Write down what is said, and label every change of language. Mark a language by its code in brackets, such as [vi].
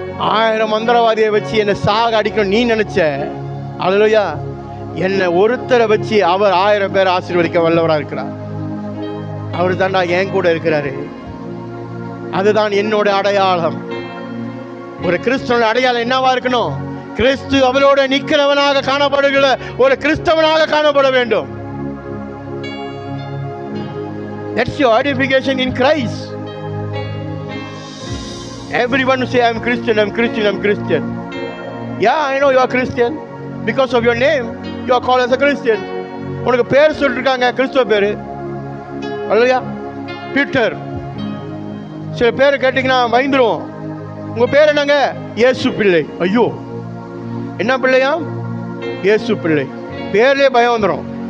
[ta] 1000 மந்திரவாதியை வச்சு என்னை சாக அடிக்கணும் நீ நினைச்ச, அல்லேலூயா, என்னை ஒருத்தரை வச்சு அவர் 1000 பேர் ஆசீர்வதிக்க வல்லவராக இருக்கிறார். அவர் தாண்டா என் கூட இருக்கிறாரு. அதுதான் என்னோட அடையாளம். ஒரு கிறிஸ்தவனோட அடையாளம் என்னவா இருக்கணும், கிறிஸ்து அவரோட நிற்கிறவனாக காணப்படுகிற ஒரு கிறிஸ்தவனாக காணப்பட வேண்டும். [en] That's your identification in Christ. Everyone say I'm Christian, I'm Christian, I'm Christian. Yeah, I know you are Christian. Because of your name, you are called as a Christian. [ta] உனக்கு பேர் சொல்லிருக்காங்க, கிறிஸ்துவ பேரு. அல்லையா, பீட்டர். சில பேர் கேட்டீங்கன்னா பயந்துருவோம். உங்க பேர் என்னங்க, இயேசு பிள்ளை. ஐயோ, என்ன பிள்ளையா, இயேசு பிள்ளை. பேர்லயே பயம் வந்துடும்.